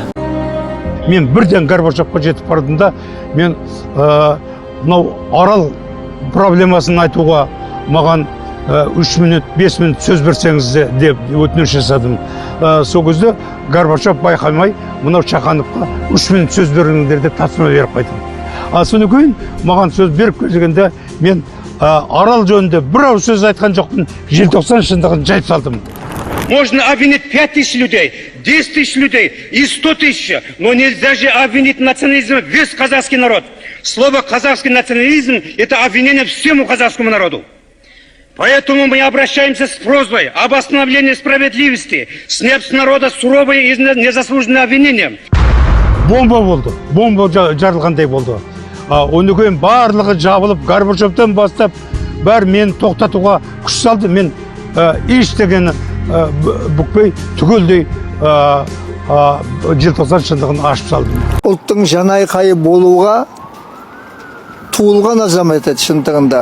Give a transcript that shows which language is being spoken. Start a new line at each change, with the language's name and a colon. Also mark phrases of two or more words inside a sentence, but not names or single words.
Kazakh: Мен бірден Горбачевқа жетіп бардым да, мен мынау арал проблемасын айтуға маған 3 минут, 5 минут сөз берсеңіз деп өтініш жасадым. Сол кезде Горбачев байқамай, мынау Шахановқа 3 минут сөз беріңдер деп тапсырма беріп қайтым. Содан кейін маған сөз беріп келгенде мен арал жөнінде бір ауыз сөз айтқан жоқпын, желтоқсан шындығын жайып салдым.
Russian: Можно обвинить 5000 людей, 10 000 людей и 100 000, но нельзя же обвинить национализм весь казахский народ. Слово «казахский национализм» – это обвинение всему казахскому народу. Поэтому мы обращаемся с просьбой об остановлении справедливости, снять с народа суровые и незаслуженные обвинения.
Kazakh: Бомба болды, бомба жарылғандай болды. Оны кейін барлығы жабылып, Горбачевтан бастап, бәрі мені тоқтатуға күш салды. Мен ештеңені бүкпей түгелдей желтоқсан шындығын ашып салдым. Ұлттың жанайқайы болуға туылған азамат еді шындығында.